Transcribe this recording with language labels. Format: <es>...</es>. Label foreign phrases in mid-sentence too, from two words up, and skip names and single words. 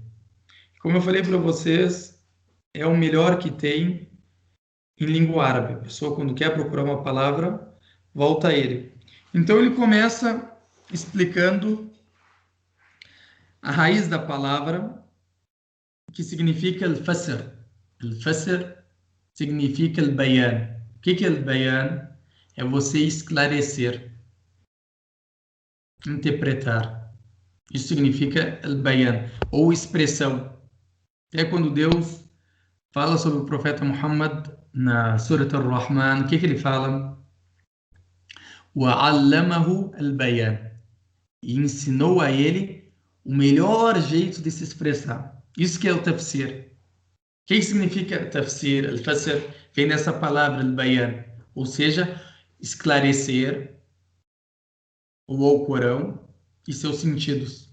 <pt>Como eu falei para vocês, é o melhor que tem em língua árabe. A pessoa, quando quer procurar uma palavra, volta a ele. Então, ele começa explicando a raiz da palavra, que significa al-fasr. Al-fasr significa al-bayan. O que é al-bayan? É você esclarecer, interpretar. Isso significa al-bayan, ou expressão. É quando Deus fala sobre o profeta Muhammad na Surat Ar-Rahman, o que ele fala?</pt> <ar>وَعَلَّمَهُ الْبَيَانِ.</ar> <pt>E ensinou a ele o melhor jeito de se expressar. Isso que é o tafsir. O que significa tafsir? Al-fasr vem dessa palavra, al-bayan, ou seja, esclarecer o Alcorão e seus sentidos.</pt>